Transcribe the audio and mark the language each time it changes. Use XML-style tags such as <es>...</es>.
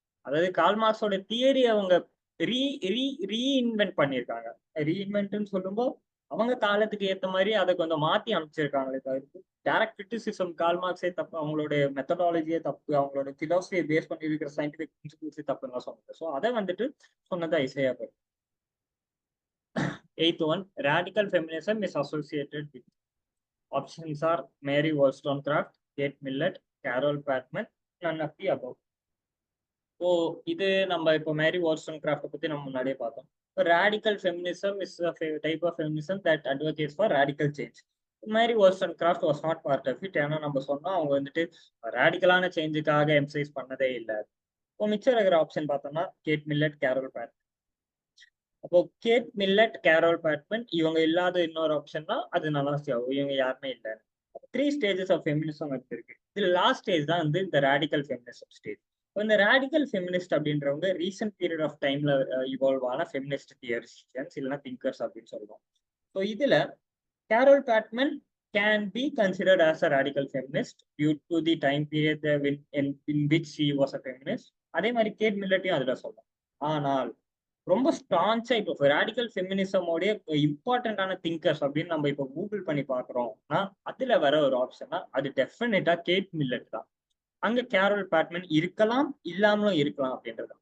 <ta>அதாவது கால் மார்க்ஸோட தியரி அவங்க ரீஇன்வென்ட் பண்ணியிருக்காங்க. ரீஇன்வென்ட்னு சொல்லும்போது அவங்க காலத்துக்கு ஏற்ற மாதிரி அதை கொஞ்சம் மாத்தி அமைச்சிருக்காங்களே தவிர்த்து டைரக்ட் கிரிட்டிசிசம் கால் மார்க்ஸே தப்பு, அவங்களோட மெத்தடாலஜியே தப்பு, அவங்களோட பிலாசபியை பேஸ் பண்ணி இருக்கிற சயின்டிபிக் பிரின்சிபிள்ஸே தப்புன்னு சொன்னது. ஸோ அதை வந்துட்டு சொன்னது Isaiah Berlin.</ta> <en>8th one, radical feminism is associated with. Options are Mary Wollstonecraft, Kate Millett, Carol Batman, none of the above.</en> <ta>So இது நம்ம இப்போ மேரி வால்ஸ்டோன்கிராஃப்ட் பத்தி நம்ம முன்னாடியே பார்த்தோம்.</ta> <en>Radical feminism is type of feminism that advocates for radical change.</en> <ta>Mary வால்ஸ்டோன்கிராஃப்ட்</ta> <en>Was not part of it.</en> <ta>ஏன்னா நம்ம சொன்னோம் அவங்க வந்துட்டு ரேடிக்கலான சேஞ்சுக்காக எம்சைஸ் பண்ணதே இல்லை. இப்போ மிச்சம் இருக்கிற ஆப்ஷன் பார்த்தோம்னா கேட் மில்லட், கேரோல் பேட்மன். அப்போ கேட் மில்லட், கேரோல் பேட்மன் இவங்க இல்லாத இன்னொரு ஆப்ஷன்னா அது நலாசி ஆகும். இவங்க யாருமே இல்லை. 3 ஸ்டேஜஸ் ஆஃப் ஃபெமினிசம் இருக்கு. இதுல லாஸ்ட் ஸ்டேஜ் தான் வந்து இந்த ரேடிக்கல் ஃபெமினிசம் ஸ்டேஜ். இந்த ரேடிக்கல் ஃபெமினிஸ்ட் அப்படின்றவங்க ரீசென்ட் பீரியட் ஆஃப் டைம்ல இவால்வ் ஆன ஃபெமினிஸ்ட் தியரிஸ்டியன்ஸ் இல்லைன்னா திங்கர்ஸ் அப்படின்னு சொல்லுவோம். ஸோ இதுல</ta> <en>Carole Pateman can be considered as a radical feminist due to the time period in which she was a feminist.</en> <ta>அதே மாதிரி கேட் மில்லட்டையும் அதுல சொல்லலாம். ஆனால் ரொம்ப ஸ்டான்ஸா இப்போ ரேடிக்கல் ஃபெமினிசமோடைய இம்பார்ட்டன்டான திங்கர்ஸ் அப்படின்னு நம்ம இப்போ கூகுள் பண்ணி பாக்குறோம்னா அதுல வர ஒரு ஆப்ஷனா அது டெஃபினட்டா கேட் மில்லட் தான். அங்க கேரோல் பேட்மன் இருக்கலாம், இல்லாமலும் இருக்கலாம் அப்படின்றது.</ta>